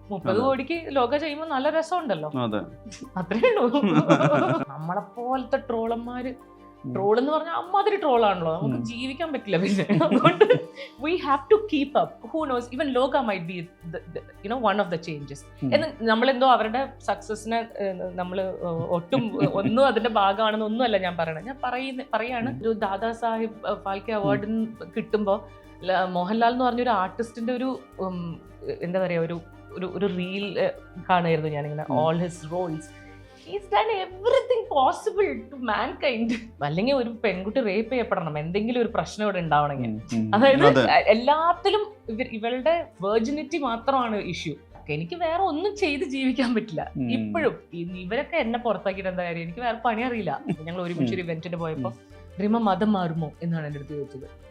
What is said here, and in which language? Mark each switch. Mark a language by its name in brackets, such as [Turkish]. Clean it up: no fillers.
[Malayalam] 30 കോടിക്ക് ലോക ചെയ്യുമ്പോൾ നല്ല രസമുണ്ടല്ലോ, അത്രേ ഉള്ളൂ. നമ്മളെ പോലത്തെ ട്രോളന്മാര്, ട്രോൾ എന്ന് പറഞ്ഞാൽ അമ്മാതിരി ട്രോളാണല്ലോ, നമുക്ക് ജീവിക്കാൻ പറ്റില്ല. പിന്നെ അതുകൊണ്ട് [English] we have to keep up. Who knows, even Loka might be one of the changes. [Malayalam] എന്ന് നമ്മളെന്തോ അവരുടെ സക്സസിനെ നമ്മൾ ഒട്ടും ഒന്നും അതിന്റെ ഭാഗമാണെന്ന് ഒന്നുമല്ല ഞാൻ പറയണത്. ഞാൻ പറയാണ് ഒരു ദാദാ സാഹിബ് ഫാൽക്കെ അവാർഡ് കിട്ടുമ്പോൾ മോഹൻലാൽ എന്ന് പറഞ്ഞൊരു ആർട്ടിസ്റ്റിന്റെ ഒരു എന്താ പറയാ ഒരു റീൽ കാണുമായിരുന്നു ഞാനിങ്ങനെ. [English] All his roles, he's done everything possible to mankind. [Malayalam] അല്ലെങ്കിൽ ഒരു പെൺകുട്ടി റേപ്പ് ചെയ്യപ്പെടണം, എന്തെങ്കിലും ഒരു പ്രശ്നം ഇവിടെ ഉണ്ടാവണമെങ്കിൽ, അതായത് എല്ലാത്തിലും ഇവളുടെ വെർജിനിറ്റി മാത്രമാണ് ഇഷ്യൂ. എനിക്ക് വേറെ ഒന്നും ചെയ്ത് ജീവിക്കാൻ പറ്റില്ല ഇപ്പോഴും. ഇവരൊക്കെ എന്നെ പുറത്താക്കിയിട്ട് എന്താ കാര്യം, എനിക്ക് വേറെ പണി അറിയില്ല. ഞങ്ങൾ ഒരുമിച്ച് ഒരു ഇവന്റിന് പോയപ്പോ റിമ മതം മാറുമോ എന്നാണ് എൻ്റെ അടുത്ത് ചോദിച്ചത്.